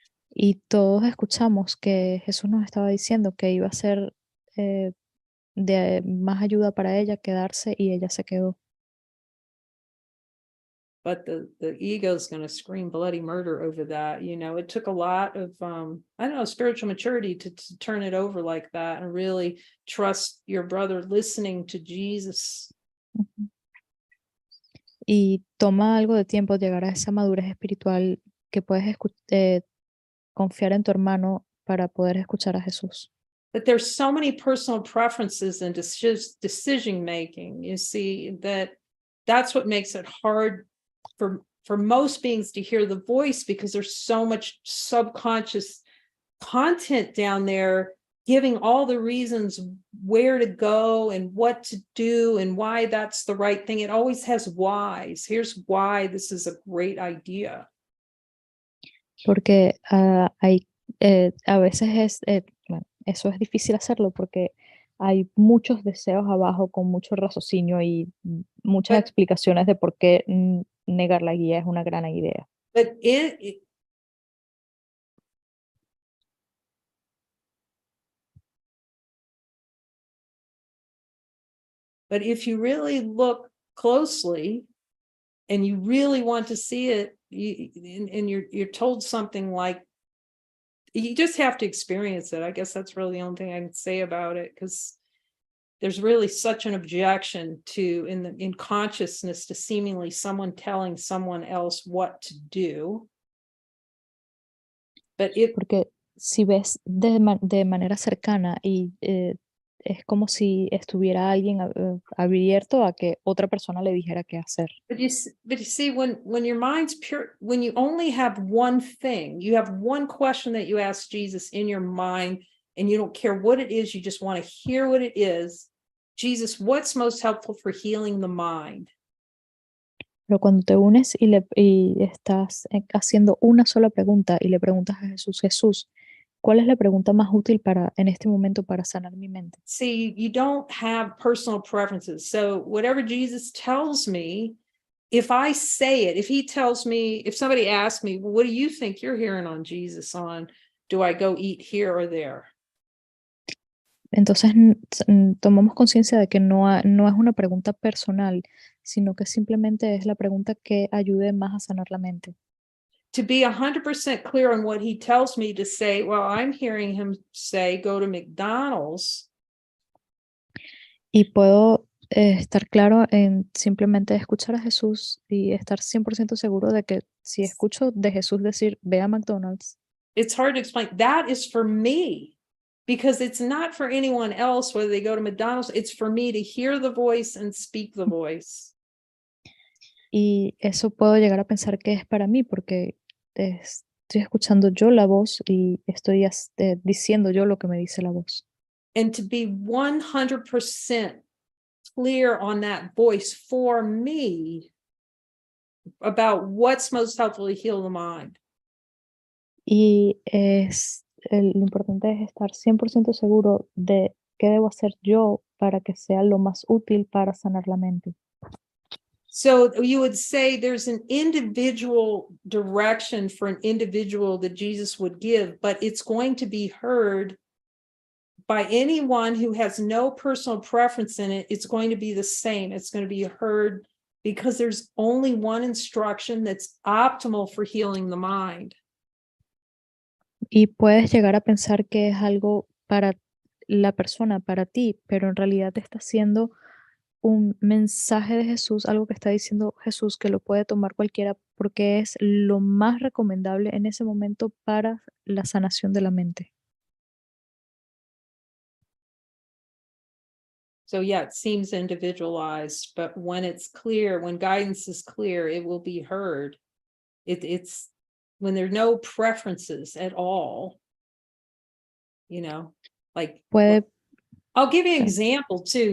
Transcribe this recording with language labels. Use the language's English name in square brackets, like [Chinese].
[Spanish] Y todos escuchamos que Jesús nos estaba diciendo que iba a ser de más ayuda para ella quedarse, y ella se quedó. [English] But the ego is going to scream bloody murder over that. You know, it took a lot of, I don't know, spiritual maturity to turn it over like that and really trust your brother listening to Jesus. [Spanish] Y toma algo de tiempo llegar a esa madurez espiritual que puedes confiar en tu hermano para poder escuchar a Jesús. [English] But there's so many personal preferences in decision making. You see, that's what makes it hard for most beings to hear the voice, because there's so much subconscious content down there giving all the reasons where to go and what to do and why that's the right thing. It always has whys. Here's why this is a great idea. [Spanish] Porque a veces bueno, eso es difícil hacerlo porque hay muchos deseos abajo con mucho raciocinio y muchas [English] But- [Spanish] explicaciones de por qué negar la guía es una gran idea. [English] But But if you really look closely and you really want to see it, and you're told something like, you just have to experience it. I guess that's really the only thing I can say about it, because there's really such an objection to in consciousness to seemingly someone telling someone else what to do. But [Spanish] porque si ves de manera cercana y es como si estuviera alguien abierto a que otra persona le dijera qué hacer. [English] But you see, when your mind's pure, when you only have one thing, you have one question that you ask Jesus in your mind, and you don't care what it is, you just want to hear what it is. Jesus, what's most helpful for healing the mind? [Spanish] Pero cuando te unes y estás haciendo una sola pregunta y le preguntas a Jesús, Jesús, ¿cuál es la pregunta más útil en este momento para sanar mi mente? [English] See, you don't have personal preferences. So whatever Jesus tells me, if I say it, if he tells me, if somebody asks me, well, what do you think you're hearing on Jesus on? Do I go eat here or there? [Spanish] Entonces tomamos conciencia de que no es una pregunta personal, sino que simplemente es la pregunta que ayude más a sanar la mente. [English] To be 100% clear on what he tells me to say, well, I'm hearing him say, go to McDonald's. [Spanish] Y puedo estar claro en simplemente escuchar a Jesús y estar 100% seguro de que si escucho de Jesús decir, ve a McDonald's, [English] It's hard to explain. That is for me, because it's not for anyone else, whether they go to McDonald's. It's for me to hear the voice and speak the voice. [Spanish] y eso puedo llegar a pensar que es para mí porque estoy escuchando yo la voz y estoy diciendo yo lo que me dice la voz. [English] And to be 100% clear on that voice for me about what's most helpful to heal the mind. [Spanish] Y lo importante es estar 100% seguro de qué debo hacer yo para que sea lo más útil para sanar la mente. [English] So you would say there's an individual direction for an individual that Jesus would give, but it's going to be heard by anyone who has no personal preference in it. It's going to be the same. It's going to be heard because there's only one instruction that's optimal for healing the mind. [Spanish] Y puedes llegar a pensar que es algo para la persona, para ti, pero en realidad te está haciendo un mensaje de Jesús, algo que está diciendo Jesús que lo puede tomar cualquiera porque es lo más recomendable en ese momento para la sanación de la mente. [English] So yeah, it seems individualized, but when it's clear, when guidance is clear, it will be heard. It's when there are no preferences at all, you know, like I'll give you an example too.